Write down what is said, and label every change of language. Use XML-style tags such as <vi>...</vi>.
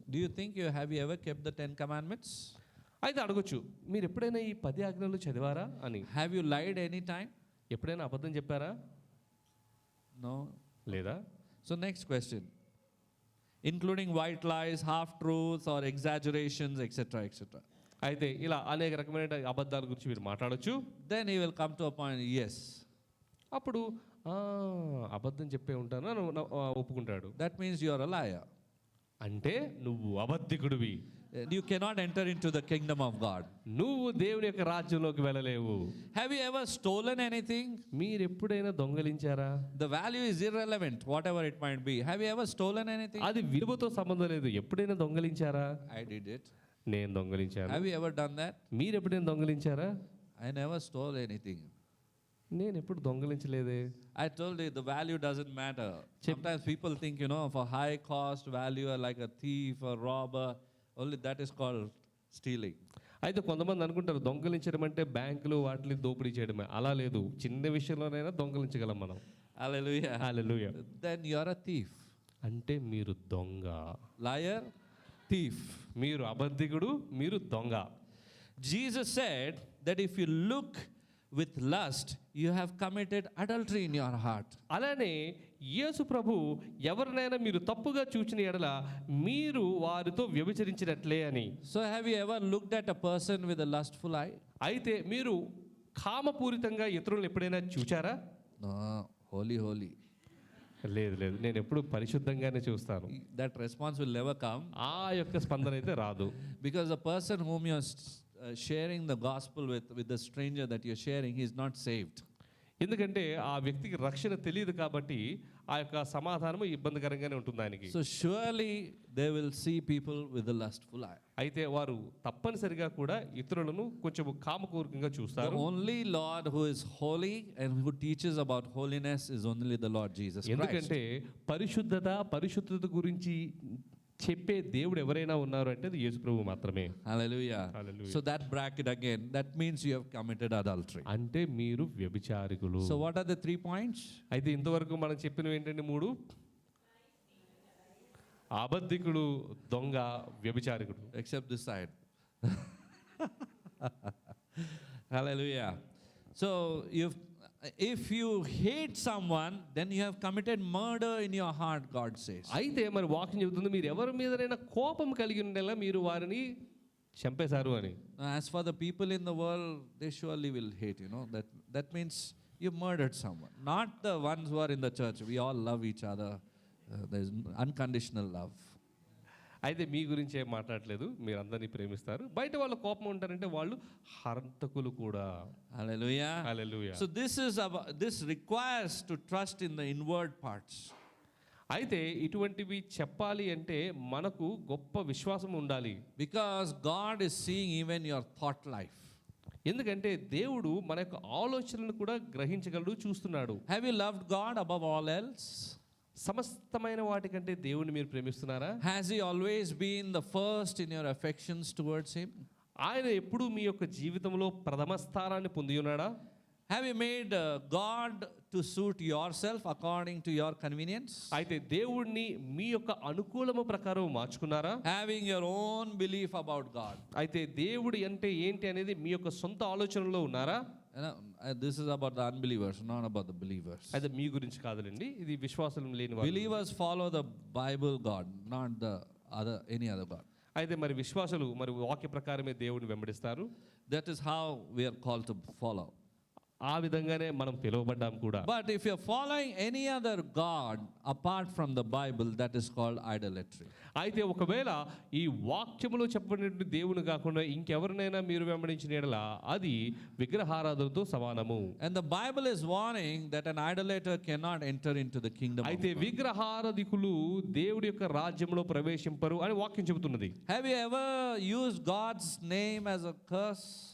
<en>Do you think have you ever kept the 10 commandments?</en> <te>అయితే అడగొచ్చు, మీరు ఎప్పుడైనా ఈ 10 ఆజ్ఞలు చదివారా అని.</te> <en>Have you lied any time?</en> <te>ఎప్పుడైనా అబద్ధం చెప్పారా?</te> <en>No.</en> <te>లేదా?</te> <en>So next question. Including white lies, half truths or exaggerations, etc., etc.</en> <te>అయితే ఇలా అనేక రకమైన అబద్ధాల గురించి మీరు మాట్లాడొచ్చు.</te> <en>Then he will come to a point, yes.</en> <te>అప్పుడు అబద్ధం చెప్పే ఉంటాను అని ఒప్పుకుంటాడు.</te> <en>That means you are a liar.</en> <te>అంటే నువ్వు అబద్ధికుడివి.</te> <en>You cannot enter into the kingdom of God.</en> <te>నువ్వు దేవుని యొక్క రాజ్యంలోకి వెళ్ళలేవు.</te> <en>Have you ever stolen anything?</en> <te>మీరు ఎప్పుడైనా దొంగలించారా?</te> <en>The value is irrelevant, whatever it might be. Have you ever stolen anything?</en> <te>అది విలువతో సంబంధం లేదు. ఎప్పుడైనా దొంగలించారా?</te> <en>I did it.</en> <te>నేను దొంగలించాను.</te> <en>Have you ever done that?</en> <te>మీరు ఎప్పుడైనా దొంగలించారా?</te> <en>I never stole anything.</en> <te>నేను ఎప్పుడు దొంగలించలేదే.</te> <en>I told you the value doesn't matter. Sometimes people think, for high cost value, like a thief or robber, only that is called stealing.</en> <te>అయితే కొంతమంది అనుకుంటారు దొంగలించడం అంటే బ్యాంకులు వాటిని దోపిడీ చేయడమే. అలా లేదు, చిన్న విషయంలోనైనా దొంగలించగలం మనం.</te> <en>Hallelujah.</en> <te>Hallelujah.</te> <en>Then you are a thief.</en> <te>అంటే మీరు దొంగ.</te> <en>Liar, thief.</en> <te>మీరు అబద్ధికుడు, మీరు దొంగ.</te> <en>Jesus said that if you look with lust, you have committed adultery in your heart.</en> <te>అలానే యేసు ప్రభు ఎవరినైనా మీరు తప్పుగా చూచిన ఎడల మీరు వారితో వ్యభిచరించినట్లే అని.</te> <en>So have you ever looked at a person with a lustful eye?</en> <te>అయితే మీరు కామపూరితంగా ఇతరులను ఎప్పుడైనా చూచారా?</te> <en>No, holy.</en> <te>లేదు, నేను ఎప్పుడు పరిశుద్ధంగానే చూస్తాను.</te> <en>That response will never come.</en> <te>ఆ యొక్క స్పందన అయితే రాదు.</te> <en>Because the person whom you are sharing the gospel with the stranger that you're sharing, he is not saved.</en> <te>ఎందుకంటే ఆ వ్యక్తికి రక్షణ తెలియదు కాబట్టి ఆ యొక్క సమాధానం ఇబ్బందికరంగానే ఉంటుంది ఆయనకి.</te> <en>So surely they will see people with a lustful eye.</en> <te>అయితే వారు తప్పనిసరిగా కూడా ఇతరులను కొంచెం కామకోరికంగా</te> <en>The</en> <te>చూస్తారు.</te> <en>only Lord who is holy and who teaches about holiness is only the Lord Jesus Christ.</en> <te>ఎందుకంటే పరిశుద్ధత గురించి చెప్పే దేవుడు ఎవరైనా ఉన్నారు అంటే అది యేసు ప్రభు మాత్రమే.</te> <en>Hallelujah. Hallelujah. So that bracket again, that means you have committed adultery.</en> <te>అంటే మీరు వ్యభిచారికులు.</te> <en>So what are the 3 points?</en> <te>అయితే ఇంతవరకు మనం చెప్పినవి ఏంటంటే 3: అబద్ధికుడు, దొంగ, వ్యభిచారికుడు.</te> <en>Except this side. Hallelujah. So if you hate someone, then you have committed murder in your heart, God says.</en> <te>అయితే మరి వాక్యం చెబుతుంది మీరు ఎవరి మీదనైనా కోపం కలిగి ఉండేలా మీరు వారిని చంపేశారు అని.</te> <en>As for the people in the world, they surely will hate, that means you murdered someone. Not the ones who are in the church. We all love each other. There's unconditional love.</en> <te>అయితే మీ గురించి ఏం మాట్లాడలేదు, మీరు అందరినీ ప్రేమిస్తారు. బయట వాళ్ళ కోపం ఉంటారంటే వాళ్ళు హంతకులు కూడా.</te> <en>Hallelujah.</en> <te>Hallelujah.</te> <en>So this requires to trust in the inward parts.</en> <te>అయితే ఇటువంటివి చెప్పాలి అంటే మనకు గొప్ప విశ్వాసం ఉండాలి.</te> <en>Because God is seeing even your thought life.</en> <te>ఎందుకంటే దేవుడు మన యొక్క ఆలోచనలను కూడా గ్రహించగలడు, చూస్తున్నాడు.</te> <en>Have you loved God above all else?</en> <te>సమస్తమైన వాటికంటే దేవుని మీరు ప్రేమిస్తున్నారా?</te> <en>Has He always been the first in your affections towards Him?</en> <te>ఆయన ఎప్పుడు మీ యొక్క జీవితంలో ప్రథమ స్థానాన్ని పొంది ఉన్నాడా?</te> <en>Have you made God to suit yourself according to your convenience?</en> <te>అయితే దేవుణ్ణి మీ యొక్క అనుకూలము ప్రకారం మార్చుకున్నారా?</te> <en>Having your own belief about God.</en> <te>అయితే దేవుడు అంటే ఏంటి అనేది మీ యొక్క సొంత ఆలోచనలో ఉన్నారా?</te> <en>This is about the unbelievers, not about the believers.</en> <te>అయితే మీ గురించి కాదులేండి, ఇది విశ్వాసం లేని వారు.</te> <en>Believers follow the Bible God, not the any other God.</en> <te>అయితే మరి విశ్వాసులు మరి వాక్య ప్రకారమే దేవుని వెంబడిస్తారు.</te> <en>That is how we are called to follow.</en> <te>ఆ విధంగానే మనం పిలువబడ్డాం కూడా.</te> <en>But if you're following any other God apart from the Bible, that is called idolatry.</en> <te>అయితే ఒకవేళ ఈ వాక్యములో చెప్పబడినటువంటి దేవుని కాకుండా ఇంకెవరినైనా మీరు వెంబడించిన యెడల అది విగ్రహారాధనతో సమానము.</te> <en>And the Bible is warning that an idolater cannot enter into the kingdom of</en> <te>అయితే</te> <en>God.</en> <te>విగ్రహారాధికులు దేవుడి యొక్క రాజ్యంలో ప్రవేశింపరు అని వాక్యం చెబుతున్నది.</te> <en>Have you ever used God's name as a curse?</en>